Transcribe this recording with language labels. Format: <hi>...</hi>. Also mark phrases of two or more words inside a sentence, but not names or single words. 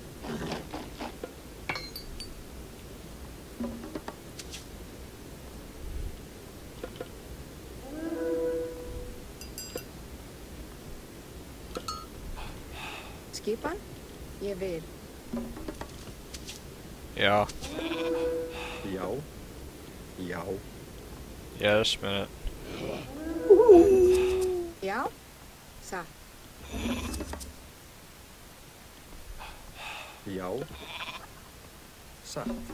<is>Skipan, ég vil.</is> <en>Yeah.</en> <is>Já. Já.</is> <en>Yeah, just a minute.</en> <is>Já, satt. Já. Satt.</is>